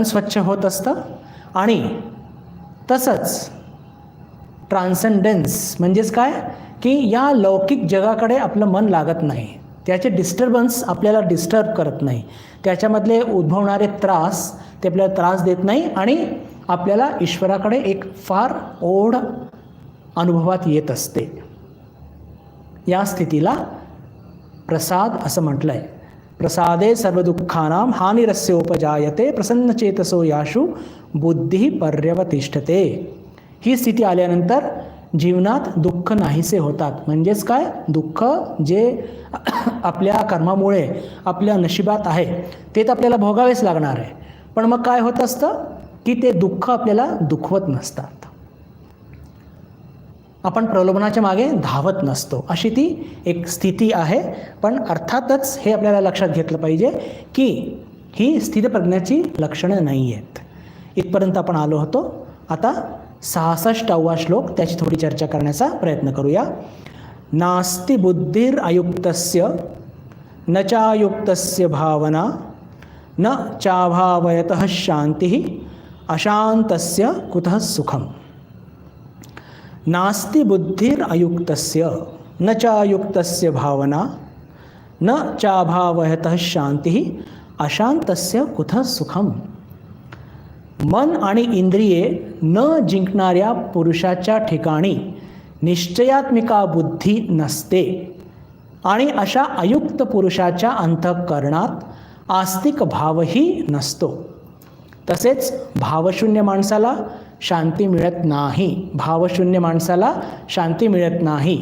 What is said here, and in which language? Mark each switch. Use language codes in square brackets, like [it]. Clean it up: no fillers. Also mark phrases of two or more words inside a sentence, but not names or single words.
[mr] स्वच्छ होत असतं, आणि तसंच ट्रान्सेंडन्स म्हणजेच काय की या लौकिक जगाकडे आपलं मन लागत नाही, त्याचे डिस्टर्बन्स आपल्याला डिस्टर्ब करत नाही, त्याच्यामधले उद्भवणारे त्रास ते आपल्याला त्रास देत नाही, आणि आपल्याला ईश्वराकडे एक फार ओढ अनुभवात येत असते। या स्थितीला प्रसाद असं म्हटलं आहे। [sa] प्रसादे सर्वदुःखानां हानिरस्योपजायते प्रसन्नचेतसो याशु बुद्धी पर्यवतिष्ठते। [mr] ही स्थिती आल्यानंतर जीवनात दुःख नाहीसे होतात, म्हणजेच काय, दुःख जे आपल्या कर्मामुळे आपल्या नशिबात आहे ते तर आपल्याला भोगावेच लागणार आहे, पण मग काय होत असतं की ते दुःख आपल्याला दुखवत नसतात, आपण प्रलोभनाच्या मागे धावत नसतो, अशी ती एक स्थिती आहे। पण अर्थातच हे आपल्याला लक्षात घेतलं पाहिजे की ही स्थितप्रज्ञाची लक्षणं नाही आहेत। इथपर्यंत आपण आलो होतो। आता 66वा श्लोक त्याची थोडी चर्चा करण्याचा प्रयत्न करूया। [sa] नास्ति बुद्धिर अयुक्तस्य न चायुक्तस्य भावना न चाभावयतः शांतिः अशांतस्य कुतः सुखम्। नास्ति बुद्धिर अयुक्तस्य न चायुक्तस्य भावना न चाभावयतः शांतिः अशांतस्य कुतः सुखम्। [mr] मन आणि इंद्रिये न जिंकणाऱ्या पुरुषाच्या ठिकाणी निश्चयात्मिका बुद्धी नसते, आणि अशा अयुक्त पुरुषाच्या अंतःकरणात आस्तिक भावही नसतो। तसेच भावशून्य माणसाला शांती मिळत नाही, भावशून्य माणसाला शांती मिळत नाही।